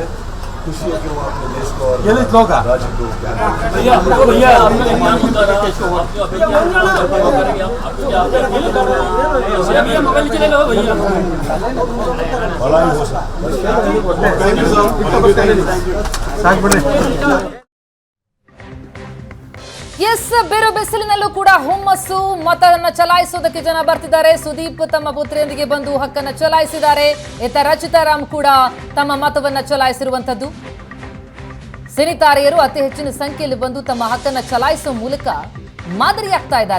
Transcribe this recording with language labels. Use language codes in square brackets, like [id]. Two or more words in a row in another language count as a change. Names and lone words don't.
[hi] खुशी है कि वो अपने देश को और राज्य को बड़ा ही हो सकता। [kn] ಎಸ್, ಬೇರು ಬಿಸಿಲಿನಲ್ಲೂ ಕೂಡ ಹುಮ್ಮಸ್ಸು. ಮತವನ್ನು ಚಲಾಯಿಸೋದಕ್ಕೆ ಜನ ಬರ್ತಿದ್ದಾರೆ. ಸುದೀಪ್ ತಮ್ಮ ಪುತ್ರಿಯೊಂದಿಗೆ ಬಂದು ಹಕ್ಕನ್ನು ಚಲಾಯಿಸಿದ್ದಾರೆ. ಇತ್ತ ರಚಿತಾ ರಾಮ್ ಕೂಡ ತಮ್ಮ ಮತವನ್ನು ಚಲಾಯಿಸಿರುವಂತದ್ದು. ಸಿನಿತಾರೆಯರು ಅತಿ ಹೆಚ್ಚಿನ ಸಂಖ್ಯೆಯಲ್ಲಿ ಬಂದು ತಮ್ಮ ಹಕ್ಕನ್ನು ಚಲಾಯಿಸುವ ಮೂಲಕ ಮಾದರಿಯಾಗ್ತಾ ಇದ್ದಾರೆ.